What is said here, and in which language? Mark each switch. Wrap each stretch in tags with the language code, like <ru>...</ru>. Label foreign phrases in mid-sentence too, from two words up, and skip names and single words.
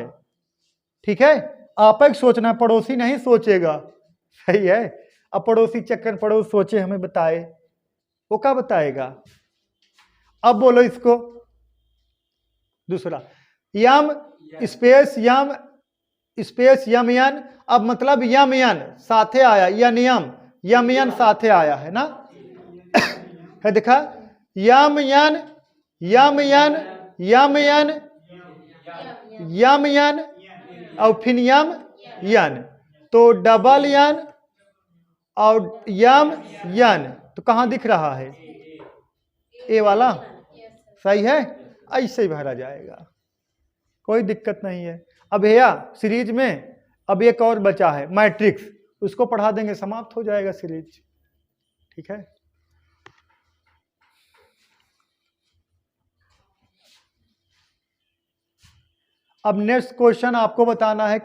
<hi>ठीक है, आप एक सोचना, पड़ोसी नहीं सोचेगा। सही है, अब पड़ोसी चक्कर पड़ोस सोचे हमें बताए, वो क्या बताएगा? अब बोलो इसको दूसरा, यम स्पेस यम यन। अब मतलब यम यन साथे आया, यम यन साथे आया है ना। है देखा, यम यन यम यन यम यन यम यन और फिर यम यन, तो डबल यन और यम यन। तो कहाँ दिख रहा है? ए वाला। सही है, ऐसे ही भरा जाएगा, कोई दिक्कत नहीं है। अब भैया सीरीज में अब एक और बचा है मैट्रिक्स, उसको पढ़ा देंगे, समाप्त हो जाएगा सीरीज। ठीक है, अब</hi> <en>next question</en> <hi>आपको बताना है।</hi>